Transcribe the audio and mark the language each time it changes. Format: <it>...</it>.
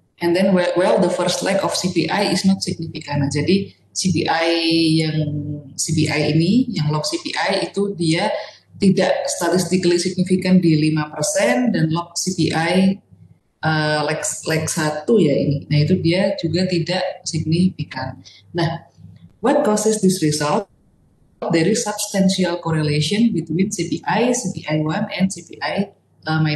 <en>And then well the first leg of CPI is not significant.</en> <id>Nah, jadi CPI ini yang log CPI itu dia tidak</id> <en>statistically significant</en> <id>di 5% dan log CPI leg 1 ya ini. Nah, itu dia juga tidak signifikan. Nah,</id> <en>what causes this result? There is substantial correlation between CPI, CPI1 and CPI -2.</en>